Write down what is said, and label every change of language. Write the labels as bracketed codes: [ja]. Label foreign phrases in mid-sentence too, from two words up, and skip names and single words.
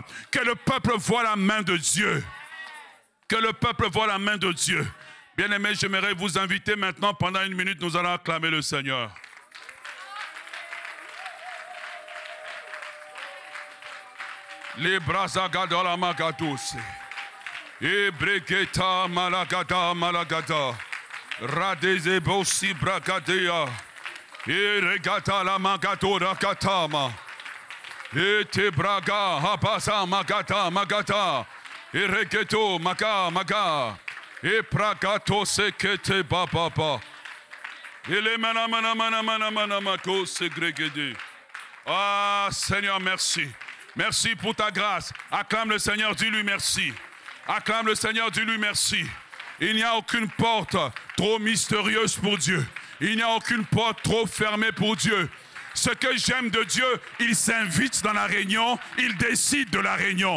[fr] Que le peuple voit la main de Dieu. Que le peuple voit la main de Dieu. Bien-aimés, j'aimerais vous inviter maintenant, pendant une minute, nous allons acclamer le Seigneur. Les brasagada la magados. Et bregeta malagada malagada. Radezebo si bragadea. Et regata la magato rakatama. Et te braga habasa magata magata. Et regeto maga maga. Et pragato sekete bababa. Et les manamanamanamanamanamako segregede. Ah Seigneur, merci. Merci pour ta grâce. Acclame le Seigneur, dis-lui merci. Acclame le Seigneur, dis-lui merci. Il n'y a aucune porte trop mystérieuse pour Dieu. Il n'y a aucune porte trop fermée pour Dieu. Ce que j'aime de Dieu, il s'invite dans la réunion, il décide de la réunion.